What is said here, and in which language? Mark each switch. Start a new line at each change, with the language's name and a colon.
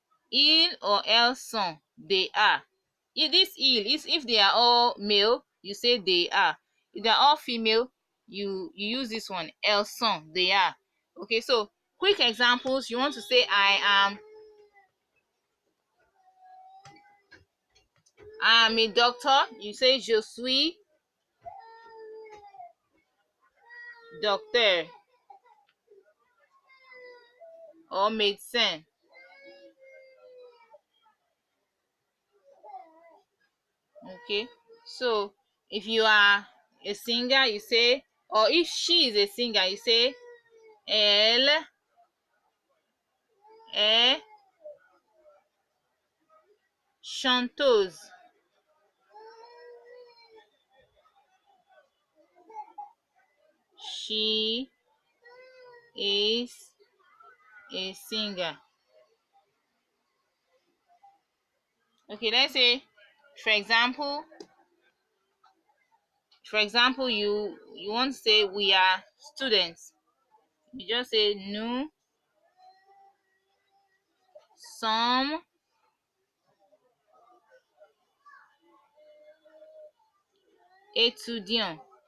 French: Ils
English: or
French: elles sont,
English: they are. This il is if they are all male, you say they are. If they are all female, you use this one,
French: elles sont,
English: they are. Okay, so quick examples. You want to say I am a doctor. You say
French: je suis docteur or médecin.
English: Okay, so if you are a singer, you say, or if she is a singer, you say
French: elle est chanteuse.
English: She is a singer. Okay, let's say for example you want to say we are students. You just say
French: nous sommes étudiants.